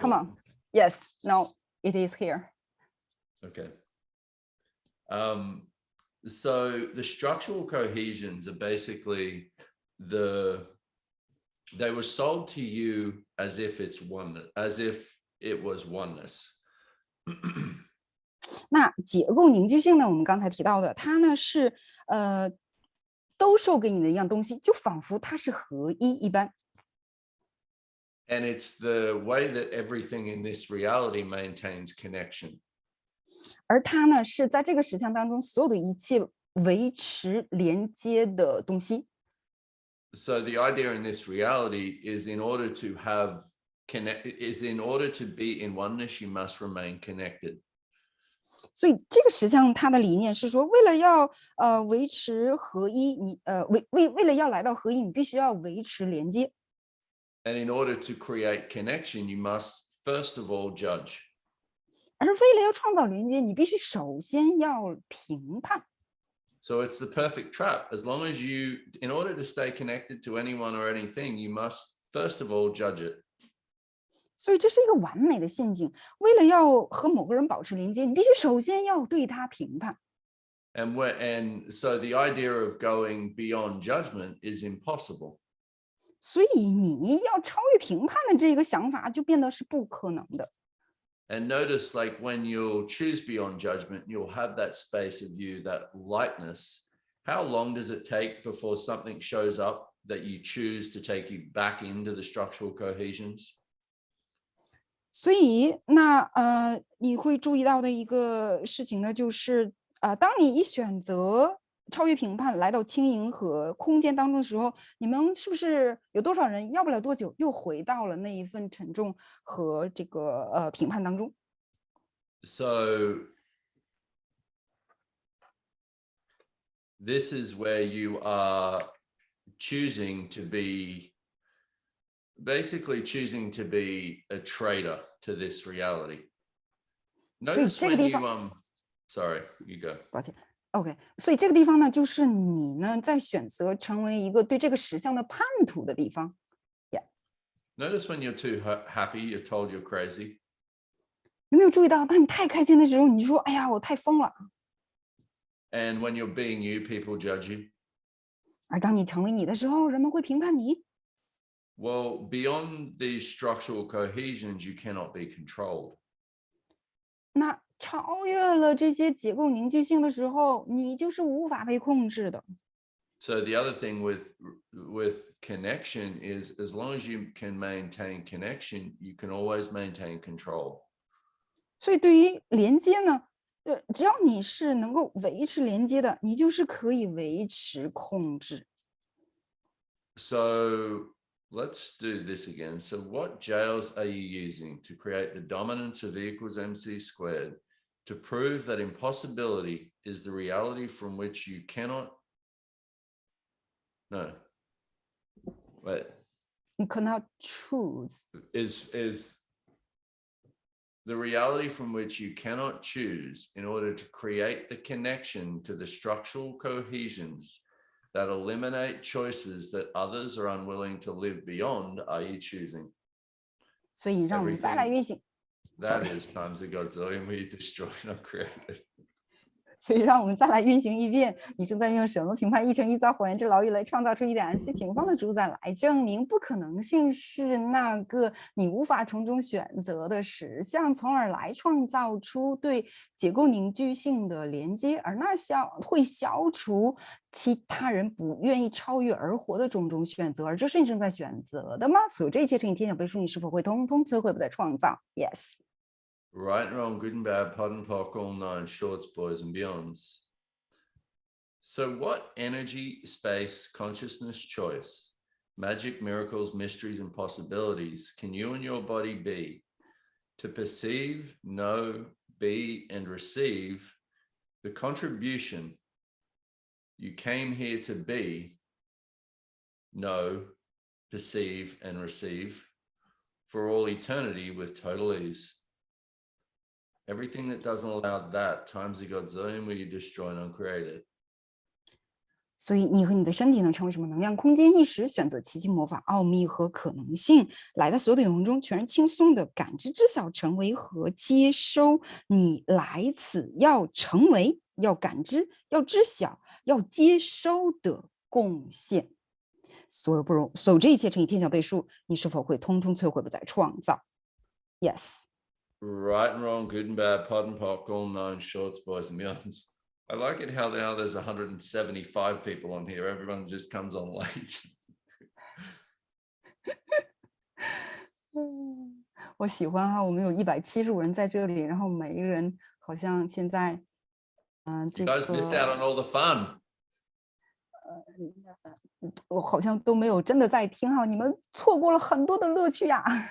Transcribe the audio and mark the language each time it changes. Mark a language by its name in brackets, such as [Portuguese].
[English] Come on. Yes. No, it is here. Okay. So the structural cohesions are basically they were sold to you as if it's one, as if it was oneness. [Chinese] 那结构凝聚性呢？我们刚才提到的，它呢是都授给你的一样东西，就仿佛它是合一一般。 [English] And it's the way that everything in this reality maintains connection. [Chinese] 而它呢是在这个实相当中所有的一切维持连接的东西。 [English] So the idea in this reality is in order to be in oneness, you must remain connected. [Chinese] 所以这个实相它的理念是说，为了要维持合一，你为了要来到合一，你必须要维持连接。 [English] And in order to create connection, you must first of all judge. [Chinese] 而为了要创造连接，你必须首先要评判。 [English] So it's the perfect trap. As long as in order to stay connected to anyone or anything, you must first of all judge it. [Chinese] 所以这是一个完美的陷阱。为了要和某个人保持连接，你必须首先要对他评判。 [English] And so the idea of going beyond judgment is impossible. [Chinese] 所以你要超越评判的这个想法就变得是不可能的。 [English] And notice, like when you'll choose beyond judgment, you'll have that space of you, that lightness. How long does it take before something shows up that you choose to take you back into the structural cohesions? [Chinese] 所以那你会注意到的一个事情呢，就是当你一选择超越评判来到轻盈和空间当中的时候，你们是不是有多少人要不了多久又回到了那一份沉重和这个评判当中？ [English] So this is where you are choosing to be, basically choosing to be a traitor to this reality. Notice when you sorry, you go. [Chinese] 抱歉 ，OK， 所以这个地方呢，就是你呢在选择成为一个对这个实相的叛徒的地方。 [English] Notice when you're too happy, you're told you're crazy. [Chinese] 有没有注意到，当你太开心的时候，你就说：“哎呀，我太疯了。” [English] And when you're being you, people judge you. [Chinese] 而当你成为你的时候，人们会评判你。 [English] Well, beyond these structural cohesions, you cannot be controlled. [Chinese] 那超越了这些结构凝聚性的时候，你就是无法被控制的。 [English] So the other thing with connection is, as long as you can maintain connection, you can always maintain control. [Chinese] 所以对于连接呢，只要你是能够维持连接的，你就是可以维持控制。 [English] So let's do this again. So what jails are you using to create the dominance of E equals MC squared to prove that impossibility is the reality from which you cannot? No. Wait. You cannot choose. Is the reality from which you cannot choose in order to create the connection to the structural cohesions that eliminate choices that others are unwilling to live beyond, are you choosing? [Chinese] 所以让我们再来运行。 [English] That is times a godzillion we destroyed and created. [Chinese] 所以让我们再来运行一遍，你正在用什么评判一乘一造还原之劳逸来创造出一点 MC 平方的主宰来证明不可能性是那个你无法从中选择的实相，从而来创造出对结构凝聚性的连接，而那会消除其他人不愿意超越而活的种种选择，而这是你正在选择的吗？所有这一切乘以天角倍数，你是否会通通摧毁不再创造 ？Yes。 [English] Right and wrong, good and bad, pod and poc, all nine shorts, boys and beyonds. So what energy, space, consciousness, choice, magic, miracles, mysteries, and possibilities can you and your body be to perceive, know, be, and receive the contribution you came here to be, know, perceive, and receive for all eternity with total ease? Everything that doesn't allow that times the godzillion will you destroy and uncreate it. [Chinese] 所以你和你的身体能成为什么能量空间意识，选择奇迹魔法奥秘和可能性，来在所有的永恒中全然轻松的感知知晓成为和接收你来此要成为要感知要知晓要接收的贡献。所有这一切乘以天角倍数，你是否会通通摧毁不再创造 ？Yes。 [English] Right and wrong, good and bad, pod and poc, all nine shorts, boys and beyonds. I like it how now there's 175 people on here. Everyone just comes on late. [Chinese] 我喜欢哈，我们有175人在这里，然后每一个人好像现在， [English] You guys missed out on all the fun. [Chinese] 我好像都没有真的在听哈，你们错过了很多的乐趣呀。